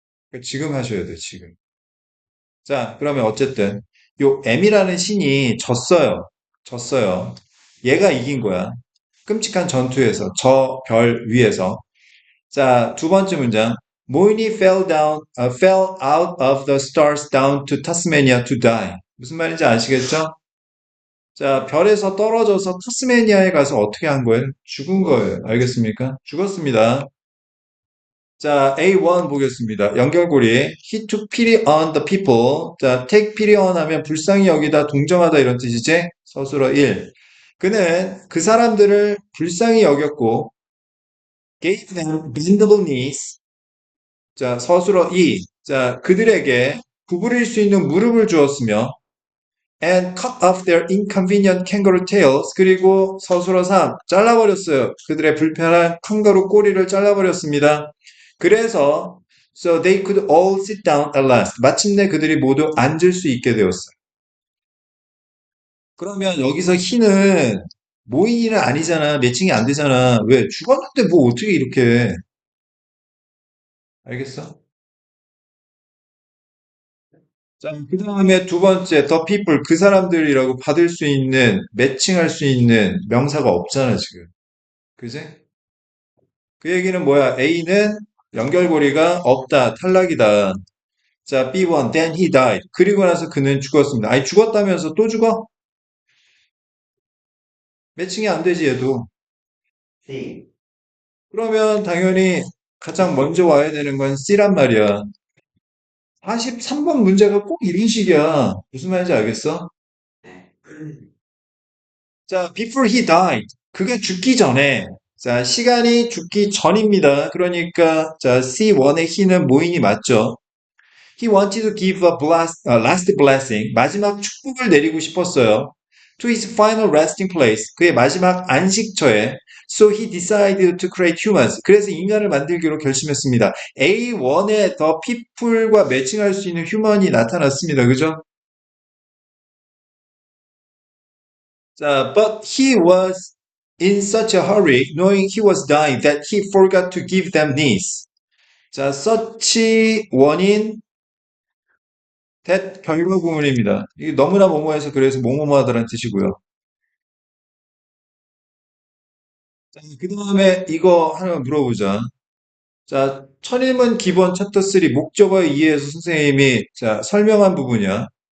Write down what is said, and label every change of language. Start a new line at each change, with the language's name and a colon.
Korean: 그러니까 지금 하셔야 돼요, 지금. 자, 그러면 어쨌든 요 M이라는 신이 졌어요. 졌어요. 얘가 이긴 거야. 끔찍한 전투에서 저 별 위에서. 자, 두 번째 문장.
English: 모인이 fell out of the stars down to Tasmania to die.
Korean: 무슨 말인지 아시겠죠? 자, 별에서 떨어져서 타스메니아에 가서 어떻게 한 거예요? 죽은 거예요. 알겠습니까? 죽었습니다. 자, A1 보겠습니다. 연결고리.
English: He took pity on the people.
Korean: 자, take pity on 하면 불쌍히 여기다, 동정하다 이런 뜻이지? 서술어 1. 그는 그 사람들을 불쌍히 여겼고,
English: gave them bendable knees.
Korean: 자, 서술어 2. 자, 그들에게 구부릴 수 있는 무릎을 주었으며,
English: and cut off their inconvenient kangaroo tails.
Korean: 그리고 서술어 3. 잘라버렸어요. 그들의 불편한 캥거루 꼬리를 잘라버렸습니다. 그래서
English: so they could all sit down at last.
Korean: 마침내 그들이 모두 앉을 수 있게 되었어요. 그러면 여기서 희는 모인이는 아니잖아. 매칭이 안 되잖아. 왜? 죽었는데 뭐 어떻게 이렇게 해? 알겠어? 자, 그 다음에 두 번째,
English: the people,
Korean: 그 사람들이라고 받을 수 있는, 매칭할 수 있는 명사가 없잖아, 지금. 그지? 그 얘기는 뭐야? A는 연결고리가 없다, 탈락이다.
English: 자, B1, then he died.
Korean: 그리고 나서 그는 죽었습니다. 아니, 죽었다면서 또 죽어? 매칭이 안 되지, 얘도. C. 그러면 당연히 가장 먼저 와야 되는 건 C란 말이야. 43번 문제가 꼭 이런 식이야. 무슨 말인지 알겠어? 네. 자,
English: before he died.
Korean: 그게 죽기 전에. 자, 시간이 죽기 전입니다. 그러니까, 자, C1의 he는 모인이 맞죠?
English: He wanted to give last blessing.
Korean: 마지막 축복을 내리고 싶었어요.
English: To his final resting place.
Korean: 그의 마지막 안식처에.
English: So he decided to create humans.
Korean: 그래서 인간을 만들기로 결심했습니다. A1의
English: the people
Korean: 과 매칭할 수 있는 human이 나타났습니다. 그죠?
English: 자, but he was in such a hurry, knowing he was dying, that he forgot to give them knees.
Korean: 자, such 원인 that 결과 구문입니다. 이게 너무나 뭐뭐해서 그래서 뭐뭐하다라는 뜻이고요. 자, 그 다음에 이거 하나 물어보자. 자, 천일문 기본 챕터 3 목적어 이해에서 선생님이 자, 설명한 부분이야.